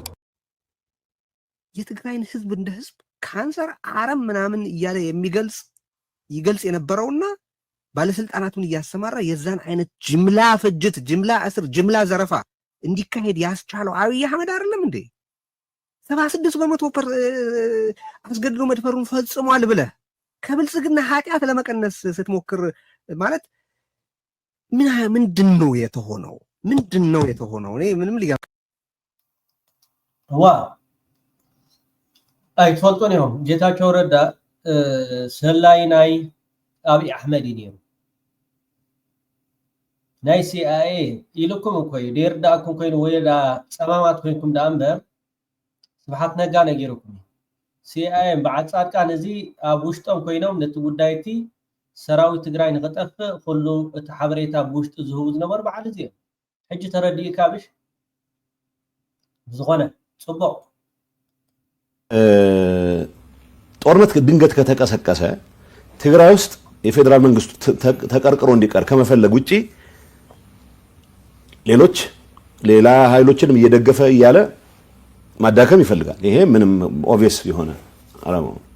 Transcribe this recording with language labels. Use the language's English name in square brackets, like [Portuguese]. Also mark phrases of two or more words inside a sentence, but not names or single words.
[Amharic] የትግራይን ህዝብ እንደ ህዝብ ካንሰር አረም ምናምን እያለ ይገልጽ የነበረውና ባለስልጣናቱን እያሰማራ የዛን አይነት ጅምላ ፍጅት፣ ጅምላ እስር፣ ጅምላ ዘረፋ እንዲካሄድ ያስቻለው አብይ አህመድ አይደለም እንዴ? 76% አስገድዶ መድፈሩን ፈጽሟል ብለህ ከብልጽግና ኃጢአት ለመቀነስ ስትሞክር ማለት ምንድነው የተሆነው? ምንድነው የተሆነው? እኔ ምንም ሊገባ [Tigrinya] ኣይትፈልጦን እዮም ጌታቸው ረዳ ሰላይ ናይ አብይ አህመድ እዩ ናይ ሲአይኤ ኢልኩም እንኮይ ዴርዳእኩም ኮይኑ ወይዳ ፀማማት ኮይንኩም ዳ እምበር ስብሓት ነጋ ነጊርኩም ሲአይኤ በዓጻድቃን እዚ ኣብ ውሽጦም ኮይኖም ነቲ ጉዳይቲ ሰራዊት ትግራይ ንኽጠፍእ ኩሉ እቲ ሓበሬታ ብውሽጢ ዝህቡ ዝነበሩ በዓል እዚ እዮም። ሕጂ ተረዲእካ ብሽ ዝኾነ ጽቡቅ [Amharic] ጦርነት ድንገት ከተቀሰቀሰ ትግራይ ውስጥ የፌደራል መንግስቱ ተቀርቅሮ እንዲቀር ከመፈለግ ውጪ ሌላ ኃይሎችንም እየደገፈ እያለ ማዳከም ይፈልጋል። ይሄ ምንም ኦብቪየስ የሆነ አላማው።